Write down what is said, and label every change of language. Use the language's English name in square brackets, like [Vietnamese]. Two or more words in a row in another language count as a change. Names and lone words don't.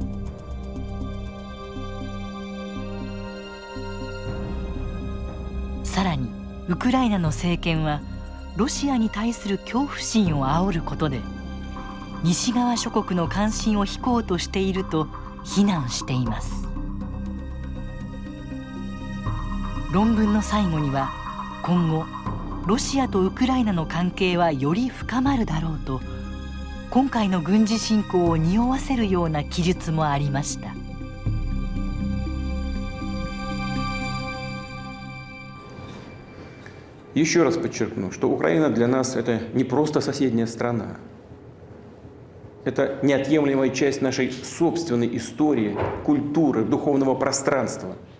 [Japanese] さらにウクライナの政権はロシアに対する恐怖心を煽ることで西側諸国の関心を引こうとしていると非難しています。論文の最後には今後ロシアとウクライナの関係はより深まるだろうと今回の軍事侵攻を匂わせるような記述もありました。 [Russian] Еще раз подчеркну, что Украина для нас это не просто соседняя страна. Это неотъемлемая часть нашей собственной истории, культуры, духовного пространства.